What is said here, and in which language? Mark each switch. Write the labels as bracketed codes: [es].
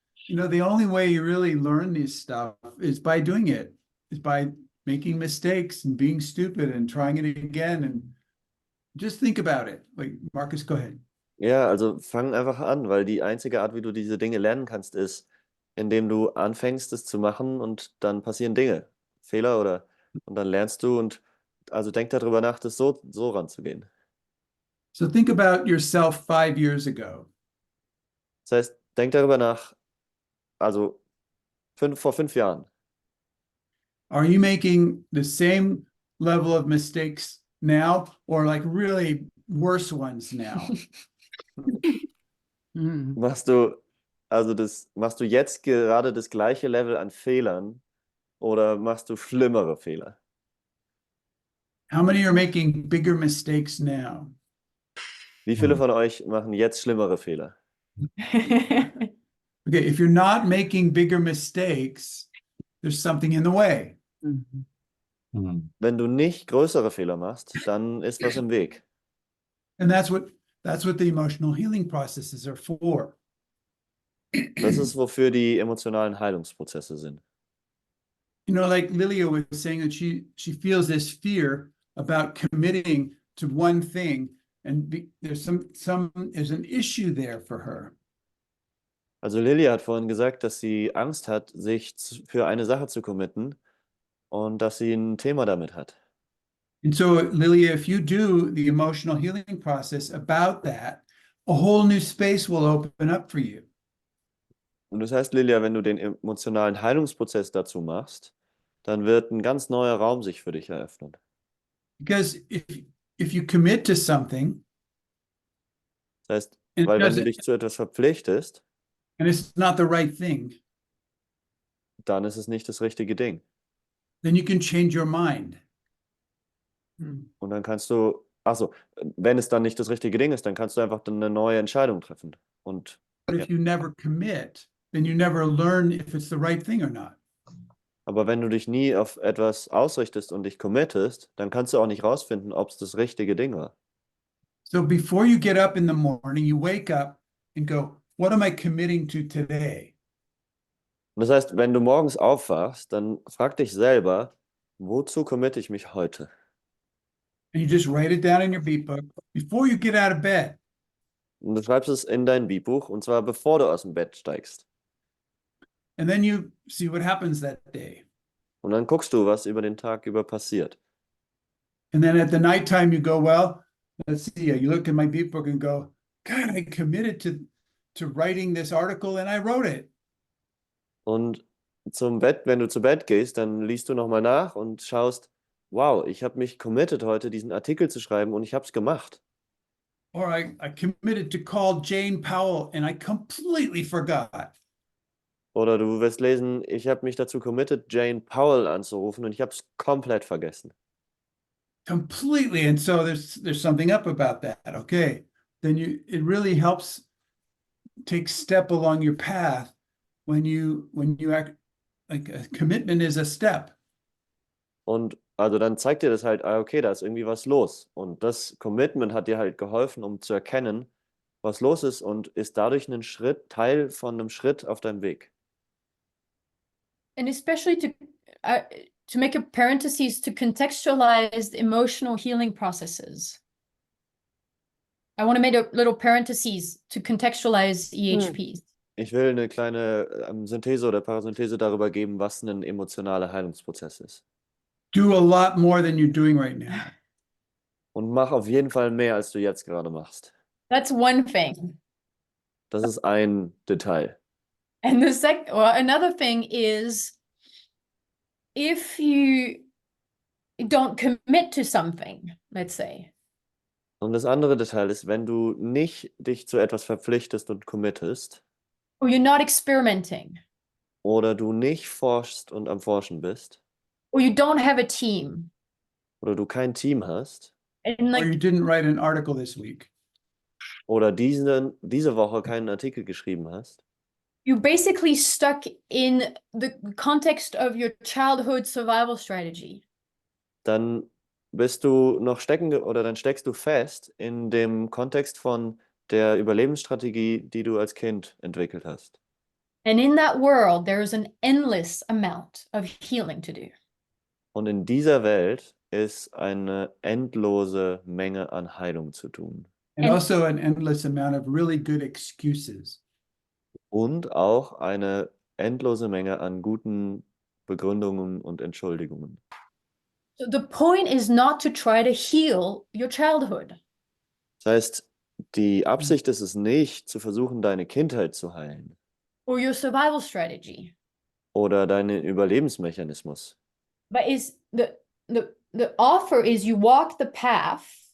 [en] You know, the only way you really learn this stuff is by doing it, is by making mistakes and being stupid and trying it again. And just think about it. Like, Marcus, go ahead. [de] Ja, also fang einfach an, weil die einzige Art, wie du diese Dinge lernen kannst, ist, indem du anfängst, es zu machen und dann passieren Dinge, Fehler und dann lernst du und also denk darüber nach, das so ranzugehen. [en] So think about yourself 5 years ago. [de] Das heißt, denk darüber nach, also vor 5 Jahren. [en] Are you making the same level of mistakes now or like really worse ones now? [de] Machst du jetzt gerade das gleiche Level an Fehlern oder machst du schlimmere Fehler? [en] How many are making bigger mistakes now? [de] Wie viele von euch machen jetzt schlimmere Fehler? [en] Okay, if you're not making bigger mistakes, there's something in the way. [de] Wenn du nicht größere Fehler machst, dann ist was im Weg. [en] And that's what the emotional healing processes are for. [de] Das ist, wofür die emotionalen Heilungsprozesse sind. [en] You know, like Lilia was saying that she feels this fear about committing to one thing, and there's an issue there for her. [de] Also Lilia hat vorhin gesagt, dass sie Angst hat, sich für eine Sache zu committen und dass sie ein Thema damit hat. [en] And so, Lilia, if you do the emotional healing process about that, a whole new space will open up for you. [de] Und das heißt, Lilia, wenn du den emotionalen Heilungsprozess dazu machst, dann wird ein ganz neuer Raum sich für dich eröffnen. [en] Because if you commit to something, [de] Das heißt, weil wenn du dich zu etwas verpflichtest, [en] and it's not the right thing, [de] dann ist es nicht das richtige Ding. [en] then you can change your mind. [de] Und dann kannst du, wenn es dann nicht das richtige Ding ist, dann kannst du einfach eine neue Entscheidung treffen. Und [en] But if you never commit, then you never learn if it's the right thing or not. [de] aber wenn du dich nie auf etwas ausrichtest und dich committest, dann kannst du auch nicht rausfinden, ob es das richtige Ding war. [en] So before you get up in the morning, you wake up and go, what am I committing to today? [de] Und das heißt, wenn du morgens aufwachst, dann frag dich selber, wozu committe ich mich heute? [en] And you just write it down in your beat book before you get out of bed. [de] Und du schreibst es in dein Beatbuch, und zwar bevor du aus dem Bett steigst. [en] And then you see what happens that day. [de] Und dann guckst du, was über den Tag über passiert. [en] And then at the nighttime you go, well, let's see, you look at my beat book and go, God, I committed to writing this article and I wrote it. [de] Und wenn du zu Bett gehst, dann liest du nochmal nach und schaust, wow, ich habe mich committed heute, diesen Artikel zu schreiben und ich habe es gemacht. [en] Or I committed to call Jane Powell and I completely forgot. Oder du wirst lesen, ich habe mich dazu committed, Jane Powell anzurufen und ich habe es komplett vergessen. Completely. And so there's something up about that. Okay. Then it really helps take step along your path when you act like a commitment is a step. [de] Und also dann zeigt dir das halt, okay, da ist irgendwie was los. Und das Commitment hat dir halt geholfen, um zu erkennen, was los ist und ist dadurch ein Schritt, Teil von einem Schritt auf deinem Weg. [en] And especially to make a parenthesis to contextualize the emotional healing processes. I want to make a little parenthesis to contextualize EHPs. [de] Ich will eine kleine Synthese oder Parasynthese darüber geben, was ein emotionaler Heilungsprozess ist. [en] Do a lot more than you're doing right now. [de] Und mach auf jeden Fall mehr, als du jetzt gerade machst. [en] That's one thing. [de] Das ist ein Detail. [en] And another thing is, if you don't commit to something, let's say. [de] Und das andere Detail ist, wenn du nicht dich zu etwas verpflichtest und committest. [en] Or you're not experimenting. [de] Oder du nicht forschst und am Forschen bist. [en] Or you don't have a team. [de] Oder du kein Team hast. [en] And Or you didn't write an article this week. [de] Oder diese Woche keinen Artikel geschrieben hast. [en] You're basically stuck in the context of your childhood survival strategy. [de] Dann bist du noch dann steckst du fest in dem Kontext von der Überlebensstrategie, die du als Kind entwickelt hast. [en] And in that world, there is an endless amount of healing to do. [de] Und in dieser Welt ist eine endlose Menge an Heilung zu tun. [en] And also an endless amount of really good excuses. [de] Und auch eine endlose Menge an guten Begründungen und Entschuldigungen. [en] So the point is not to try to heal your childhood. [de] Das heißt, die Absicht ist es nicht, zu versuchen, deine Kindheit zu heilen. [en] Or your survival strategy. [de] Oder deinen Überlebensmechanismus. [en] But the offer is you walk the path.